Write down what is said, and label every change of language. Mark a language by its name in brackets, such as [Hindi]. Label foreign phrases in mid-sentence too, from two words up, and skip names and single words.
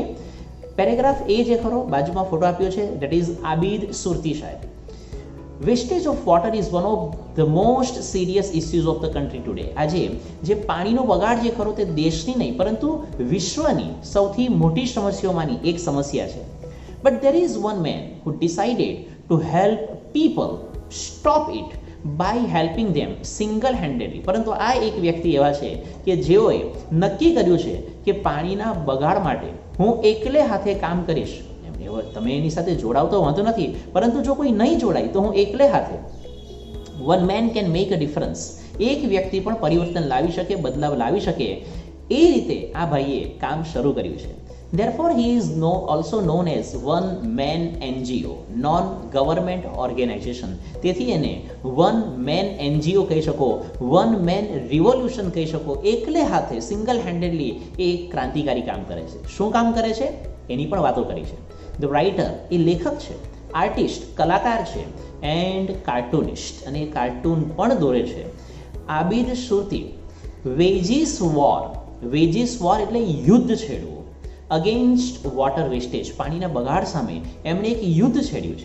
[Gujarati] પેરેગ્રાફ એ જે ખરો, બાજુમાં ફોટો આપ્યો છે, [English] that is [Gujarati] આબિદ સુરતી સાહેબ. [English] Wastage of water is one of the most serious issues of the country today. [Gujarati] આજે જે પાણીનો બગાડ જે ખરો તે દેશની નહીં પરંતુ વિશ્વની સૌથી મોટી સમસ્યાઓમાંની એક સમસ્યા છે. [English] But there is one man who decided to help people stop it by helping them single-handedly. [Gujarati] પરંતુ આ એક વ્યક્તિ એવા છે કે જેઓએ નક્કી કર્યું છે કે પાણીના બગાડ માટે હું એકલે હાથે કામ કરીશ. તમે એની સાથે જોડાવ તો વાંધો નથી, પરંતુ જો કોઈ નહીં જોડાય તો હું એકલે હાથે. [English] One man can make a difference. [Gujarati] એક વ્યક્તિ પણ પરિવર્તન લાવી શકે, બદલાવ લાવી શકે, એ રીતે આ ભાઈએ કામ શરૂ કર્યું છે. [English] Therefore, he is also known as one man NGO, non-government organization. [Gujarati] તેથી એને [English] one man NGO [Gujarati] કહી શકો, [English] one man revolution [Gujarati] કહી શકો. એકલે હાથે, [English] single handedly [Gujarati] એ ક્રાંતિકારી કામ કરે છે. શું કામ કરે છે એની પણ વાતો કરી છે. [English] the writer, [Gujarati] એ લેખક છે, આર્ટિસ્ટ, કલાકાર છે, [English] and cartoonist, [Gujarati] અને કાર્ટૂન પણ દોરે છે. આબિદ સુરતી [English] wages war [Gujarati] એટલે યુદ્ધ છેડવું, [English] against water wastage, [Gujarati] પાણીના બગાડ સામે એમણે એક યુદ્ધ છેડ્યું છે.